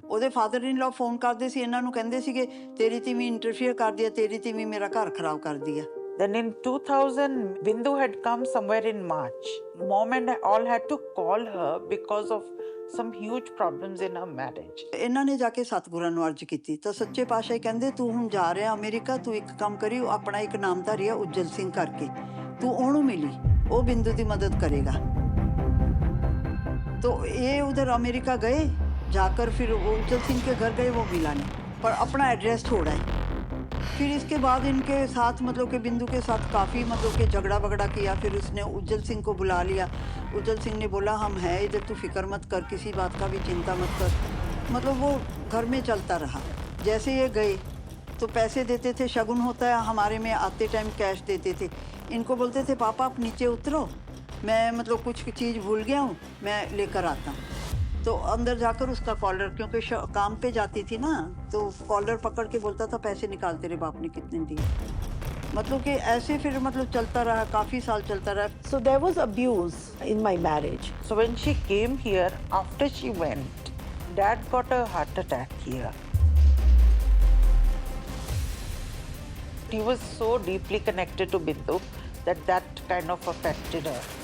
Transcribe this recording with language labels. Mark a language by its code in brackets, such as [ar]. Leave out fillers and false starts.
[pa] ਉਹਦੇ father in ਲਾ phone ਕਰਦੇ ਸੀ, ਇਹਨਾਂ ਨੂੰ ਕਹਿੰਦੇ ਸੀਗੇ ਤੇਰੀ ਧੀਮੀ ਇੰਟਰਫੇਅਰ ਕਰਦੀ ਹੈ, ਤੇਰੀ ਧੀਮੀ ਮੇਰਾ ਘਰ ਖਰਾਬ ਕਰਦੀ ਹੈ। [en] Then in 2000, Bindu had come somewhere in March. Mom and I all had to call her because of some huge problems in her marriage. [pa] ਇਹਨਾਂ ਨੇ ਜਾ ਕੇ ਸਤਿਗੁਰਾਂ ਨੂੰ ਅਰਜ਼ ਕੀਤੀ ਤਾਂ ਸੱਚੇ ਪਾਤਸ਼ਾਹ ਕਹਿੰਦੇ ਤੂੰ ਹੁਣ ਜਾ ਰਿਹਾ ਅਮਰੀਕਾ, ਤੂੰ ਇੱਕ ਕੰਮ ਕਰੀ, ਆਪਣਾ ਇੱਕ ਨਾਮਧਾਰੀ ਹੈ ਉੱਜਲ ਸਿੰਘ ਕਰਕੇ, तू ਉਹਨੂੰ ਮਿਲੀ, ਉਹ ਬਿੰਦੂ ਦੀ ਮਦਦ करेगा। [hi] तो ये उधर अमेरिका गए, जाकर फिर उज्जवल सिंह के घर गए, वो मिला नहीं पर अपना एड्रेस छोड़ा है। फिर इसके बाद इनके साथ मतलब कि बिंदु के साथ काफ़ी मतलब कि झगड़ा वगड़ा किया। फिर उसने उज्जवल सिंह को बुला लिया, उज्जवल सिंह ने बोला हम हैं इधर, तू फिक्र मत कर, किसी बात का भी चिंता मत कर। मतलब वो घर में चलता रहा। जैसे ये गए तो पैसे देते थे, शगुन होता है हमारे में, आते टाइम कैश देते थे। इनको बोलते थे पापा आप नीचे उतरो, मैं मतलब कुछ चीज़ भूल गया हूँ, मैं लेकर आता हूँ। तो अंदर जाकर उसका कॉलर, क्योंकि काम पे जाती थी ना, तो कॉलर पकड़ के बोलता था पैसे निकाल, तेरे बाप ने कितने दिए। मतलब कि ऐसे फिर मतलब चलता रहा, काफ़ी साल चलता रहा। [en] So there was abuse in my marriage. So when she came here, after she went, Dad got a heart attack here. He was so deeply connected to Bindu that kind of affected her.